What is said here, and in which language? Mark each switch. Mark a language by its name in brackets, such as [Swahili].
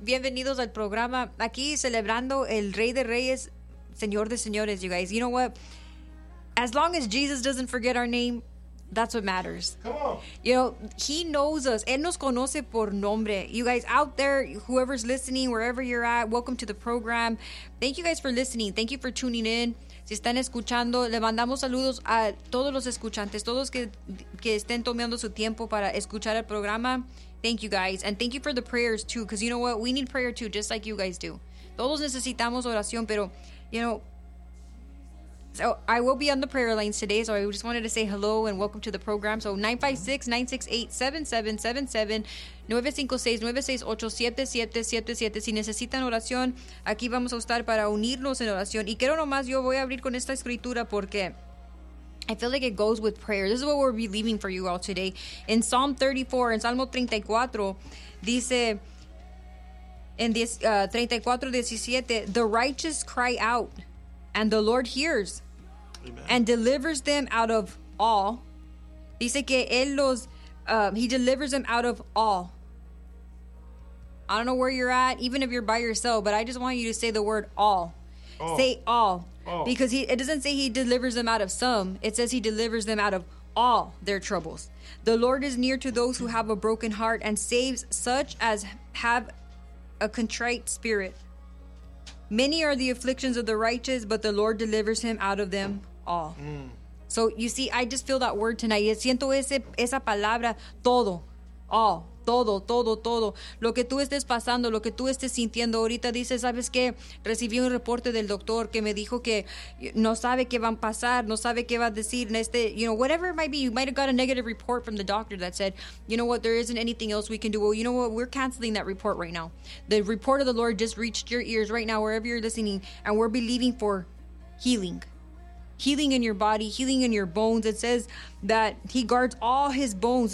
[Spanish] Bienvenidos al programa. Aquí celebrando el Rey de Reyes, Señor de Señores, [English] you guys. You know what? As long as Jesus doesn't forget our name, that's what matters. Come on. You know, He knows us. [Spanish] Él nos conoce por nombre. [English] You guys out there, whoever's listening, wherever you're at, welcome to the program. Thank you guys for listening. Thank you for tuning in. [Spanish] Si están escuchando, le mandamos saludos a todos los escuchantes, todos que estén tomando su tiempo para escuchar el programa. [English] Thank you guys. And thank you for the prayers too, because you know what? We need prayer too, just like you guys do. [Spanish] Todos necesitamos oración, pero, [English] you know, so I will be on the prayer lines today, so I just wanted to say hello and welcome to the program. So 956-968-7777, 956-968-7777. [Spanish] Si necesitan oración, aquí vamos a estar para unirnos en oración. Y quiero nomás, yo voy a abrir con esta escritura porque [English] I feel like it goes with prayer. This is what we're believing for you all today. In Psalm 34, [Spanish] en Salmo 34, dice, en 34:17, [English] the righteous cry out, and the Lord hears. Amen. And delivers them out of all. [Spanish] Dice que él los, [English] he delivers them out of all. I don't know where you're at, even if you're by yourself, but I just want you to say the word all. All. Say all. All. Because it doesn't say he delivers them out of some. It says he delivers them out of all their troubles. The Lord is near to those who have a broken heart and saves such as have a contrite spirit. Many are the afflictions of the righteous, but the Lord delivers him out of them all. Mm. So, you see, I just feel that word tonight. [Spanish] Yo siento esa palabra, todo, all, todo, todo, todo. Lo que tú estés pasando, lo que tú estés sintiendo ahorita, dice, ¿sabes qué? Recibí un reporte del doctor que me dijo que no sabe qué van a pasar, no sabe qué va a decir. [English] You know, whatever it might be, you might have got a negative report from the doctor that said, you know what, there isn't anything else we can do. Well, you know what, we're canceling that report right now. The report of the Lord just reached your ears right now, wherever you're listening, and we're believing for healing. Healing in your body, healing in your bones. It says that he guards all his bones.